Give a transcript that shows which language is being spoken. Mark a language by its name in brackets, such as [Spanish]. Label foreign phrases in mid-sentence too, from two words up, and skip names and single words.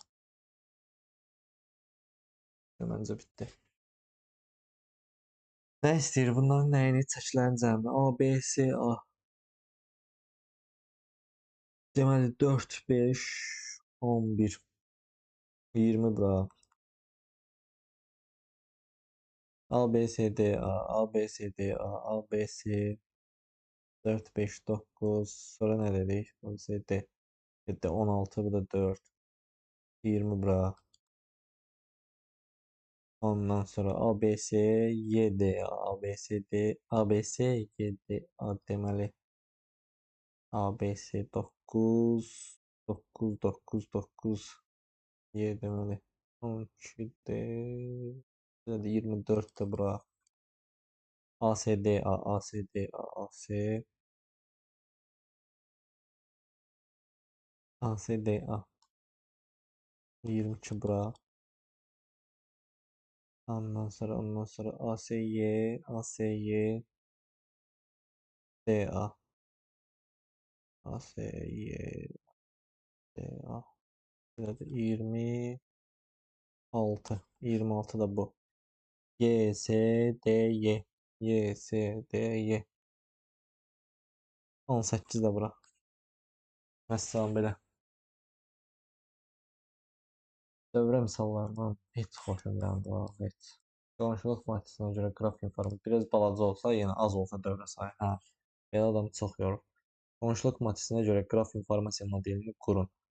[Azerbaijani] Məncə bitdi. Nə istəyir bunların nəyini? Çəkilərin cəmi A, B, C, A. Deməli 4, 5, 11, 20 bura. A, B, C, D, A, A, B, C, D, A, A, B, C, 4, 5, 9. Sonra nə dedik? A, B, C, D. 7, 16, bu da 4. 20 bura. Ondan sonra A, B, C, Y, D, A, A, B, C, D, A, B, C, Y, D, A deməli. A, B, C 9, 9, 9, 9. Y deməli. 12, D. 24 de bura. A, C, D, A, A, C, D, A, A, C. A, C, D, A. 22 bura. Ondan sonra A, C, Y, A, C, Y, D, A. A, C, Y, D, A. Burada 26. 26 da bu. Y, S, D, Y. Y, S, D, Y. 18 de bura. Vəssalam belə. Dövrə misallarından heç xoşum gəlmir, heç. Qonşuluq maddəsinə görə qraf informasiya biraz balaca olsa, yenə az olsa dövrə sayı. Hə, belə adam çox yorur. Qonşuluq maddəsinə görə qraf informasiya modelini qurun.